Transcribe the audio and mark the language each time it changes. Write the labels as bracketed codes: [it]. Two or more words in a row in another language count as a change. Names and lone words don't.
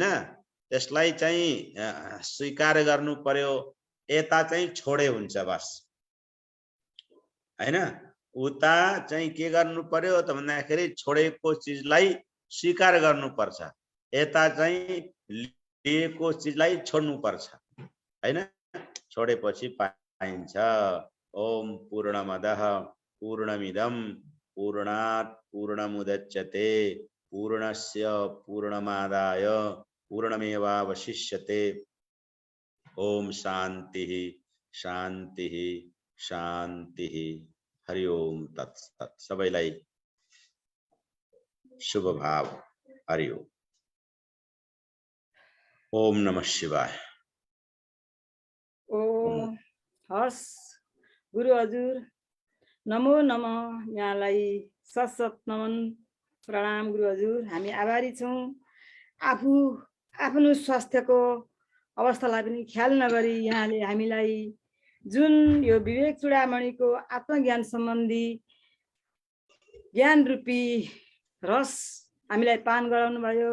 [ne] त्यसलाई चाहिँ स्वीकार गर्नु पर्यो, यता चाहिँ छोडे हुन्छ बस हैन। उता चाहिँ के गर्नु पर्यो त भन्दाखेरि छोडेको चिजलाई स्वीकार गर्नुपर्छ, यता चाहिँ लिएको चिजलाई छोड्नु पर्छ हैन। छोडेपछि पाइन्छ। [sa] ओम पूर्णमदः पूर्णमिदं पूर्णात् पूर्णमुदच्यते पूर्णस्य पूर्णमादाय पूर्णमेवावशिष्यते। ओम शांति शांति शांति। हरि ओम तत्सत्। [ne] सबैलाई शुभ भाव। [sa] हरि ओम। ओम नमः शिवाय। [ne] ओम हर्ष गुरु हजुर, [sa] नमो नमः। [ne] यहाँलाई सत नमन, प्रणाम गुरु हजुर। हामी आभारी छौँ। आफ्नो स्वास्थ्यको अवस्थालाई पनि ख्याल नगरी यहाँले हामीलाई जुन यो विवेक चूडामणिको आत्मज्ञान सम्बन्धी ज्ञान रूपी रस हामीलाई पान गराउनु भयो।